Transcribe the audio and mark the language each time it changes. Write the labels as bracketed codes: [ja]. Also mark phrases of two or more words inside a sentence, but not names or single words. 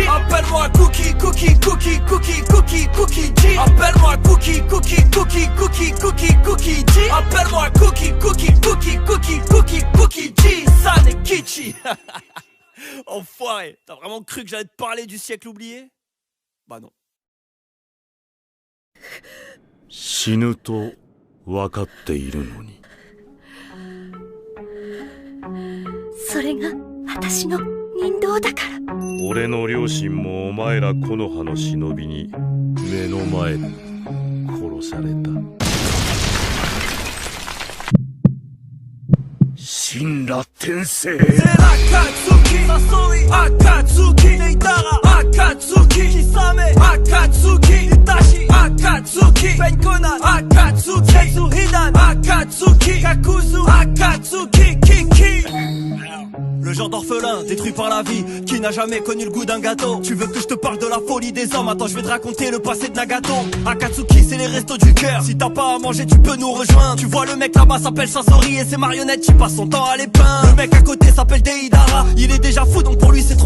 [fr] Appelle-moi Cookie, Cookie, Cookie, Cookie, Cookie, Cookie G. Appelle-moi Cookie, Cookie, Cookie, Cookie, Cookie, Cookie G. Appelle-moi Cookie, Cookie, Cookie, Cookie, Cookie, Cookie G. San et Kichi. Enfoiré, t'as vraiment cru que j'allais te parler du siècle oublié? Bah non. [ja] 死ぬと分かっているのに。それが私の人道だから。俺の両親もお前ら木の葉の忍びに目の前で殺された。神羅転生。 [fr] Akatsuki, Sasori, Akatsuki, Neitara, Akatsuki, Kisame, Akatsuki, Itachi, Akatsuki, Benkonan, Akatsuki, Seizu Hidan, Akatsuki, Kakuzu, Akatsuki, Kiki. Le genre d'orphelin détruit par la vie, qui n'a jamais connu le goût d'un gâteau. Tu veux que je te parle de la folie des hommes? Attends, je vais te raconter le passé de Nagato. Akatsuki, c'est les restos du cœur. Si t'as pas à manger, tu peux nous rejoindre. Tu vois, le mec là-bas s'appelle Sasori et ses marionnettes, il passe son temps à les peindre. Le mec à côté s'appelle Deidara. Il est déjà fou, donc pour lui c'est trop tard.